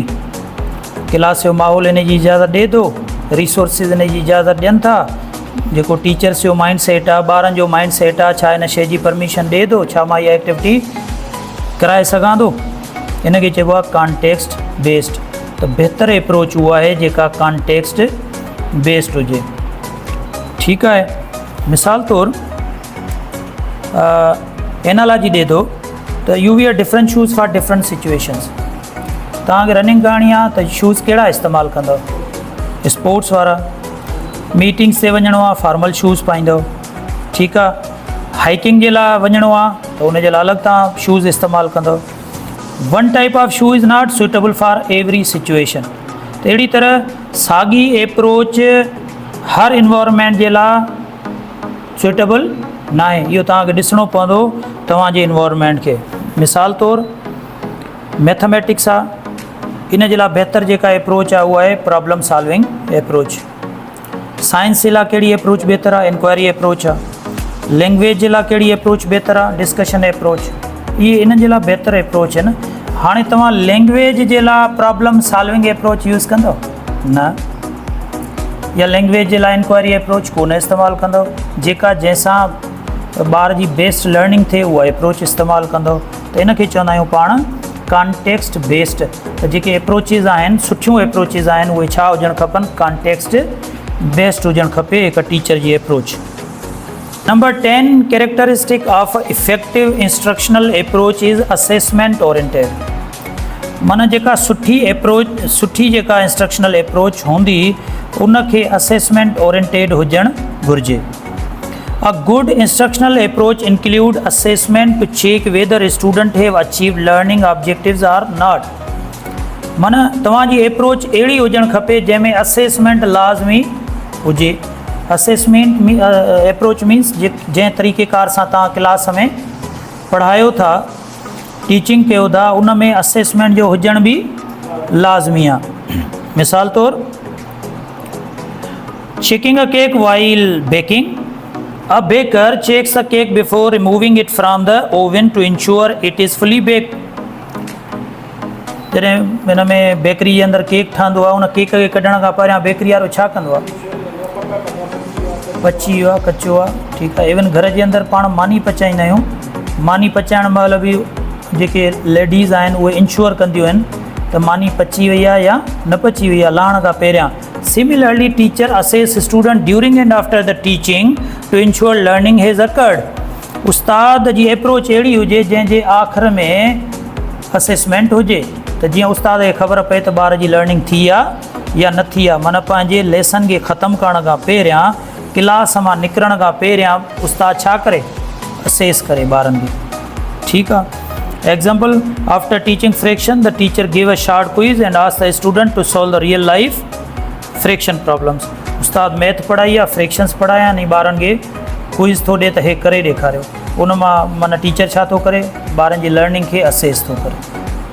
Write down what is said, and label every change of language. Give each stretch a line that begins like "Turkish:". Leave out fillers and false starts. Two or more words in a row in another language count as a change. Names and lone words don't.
Sindhi: क्लास जो माहौल इन जी इजाज़त ॾिए थो, रिसोर्सिस इन जी इजाज़त ॾियनि था, जेको टीचर्स जो
English: mind set
Sindhi: आहे, ॿारनि जो
English: mind set
Sindhi: आहे, छा इन शइ जी परमिशन ॾिए थो, छा मां इहा एक्टिविटी कराए सघां थो। इन खे चइबो आहे
English: context based.
Sindhi: त बहितर अप्रोच उहा आहे जेका
English: context based
Sindhi: हुजे। ठीकु आहे? मिसाल तौरु एनालॉजी ॾिए थो त
English: you wear different shoes for different situations.
Sindhi: तव्हांखे रनिंग करणी आहे त शूज़ कहिड़ा इस्तेमालु कंदव? स्पोर्ट्स वारा। मीटिंग्स ते वञिणो आहे,
English: formal shoes
Sindhi: पाईंदव। ठीकु आहे? हाइकिंग जे लाइ वञिणो आहे त उनजे लाइ अलॻि तव्हां शूज़ इस्तेमालु कंदव।
English: one type of shoe is not suitable for every situation.
Sindhi: त अहिड़ी तरह साॻी अप्रोच हर इन्वायरमेंट जे लाइ सुटेबल न आहे। इहो तव्हांखे ॾिसणो पवंदो तव्हांजे इन्वायरमेंट खे। मिसाल तौरु मैथमेटिक्स आहे, इन जे लाइ बहितर जेका अप्रोच आहे उहा आहे
English: problem solving approach.
Sindhi: साइंस जे लाइ कहिड़ी अप्रोच बहितर आहे?
English: inquiry approach
Sindhi: आहे। लैंग्वेज जे लाइ कहिड़ी अप्रोच बहितर आहे?
English: discussion approach.
Sindhi: इहे इन जे लाइ बहितर अप्रोच आहिनि। हाणे तव्हां लैंग्वेज जे लाइ
English: problem solving approach use
Sindhi: कंदव? न। या लैंग्वेज जे लाइ
English: inquiry approach
Sindhi: कोन इस्तेमालु कंदव, जेका जंहिंसां त ॿार जी
English: best learning
Sindhi: थिए उहा एप्रोच इस्तेमालु कंदो। त इन खे चवंदा आहियूं पाण
English: context based.
Sindhi: त जेके एप्रोचिस आहिनि, सुठियूं एप्रोचिस आहिनि, उहे छा हुजणु खपनि,
English: context based
Sindhi: हुजणु खपे हिकु टीचर जी एप्रोच।
English: number 10 characteristic of effective instructional approach is assessment oriented.
Sindhi: माना जेका सुठी जेका
English: instructional approach
Sindhi: हूंदी उनखे
English: assessment oriented
Sindhi: हुजणु घुरिजे।
English: A good instructional approach include assessment to check whether student have achieved learning objectives or not।
Sindhi: माना तव्हांजी एप्रोच अहिड़ी हुजणु खपे जंहिंमें असेसमेंट लाज़मी हुजे।
English: assessment approach means
Sindhi: जंहिं तरीक़ेकार सां तव्हां क्लास में पढ़ायो था, टीचिंग कयो था, उन में असेसमेंट जो हुजण बि लाज़मी आहे। मिसाल तौरु
English: checking a cake while baking. A baker checks a cake before removing it from the oven to ensure it is fully baked।
Sindhi: जॾहिं हिन में बेकरी जे अंदरि केक ठहंदो आहे, उन केक खे कढण खां पहिरियां बेकरी वारो छा कंदो आहे, पची वियो आहे, कचो आहे, ठीकु आहे। इवन घर जे अंदरि पाण मानी पचाईंदा आहियूं, मानी पचाइण महिल बि जेके लेडीज़ आहिनि उहे इंश्योर कंदियूं आहिनि त मानी पची वई आहे या न पची वई आहे लाहण खां पहिरियां।
English: Similarly, teacher assess student during and after the teaching to ensure learning has occurred।
Sindhi: उस्ताद जी एप्रोच अहिड़ी हुजे जंहिंजे आख़िर में असेसमेंट हुजे, त जीअं उस्ताद खे ख़बर पए त ॿार जी लर्निंग थी आहे या न थी आहे। माना पंहिंजे लेसन खे ख़तमु करण खां पहिरियां, क्लास मां निकिरण खां पहिरियां उस्ताद छा करे, असेस करे ॿारनि खे। ठीकु आहे।
English: example, after teaching fraction the teacher give a short quiz and ask the student to solve the real life fraction problems.
Sindhi: उस्ताद मैथ पढ़ाई आहे, फ्रैक्शंस पढ़ाया नी, ॿारनि खे क्विज़ थो ॾिए त हे करे ॾेखारियो। उन मां माना टीचर छा थो करे, ॿारनि जी लर्निंग खे असेस थो करे।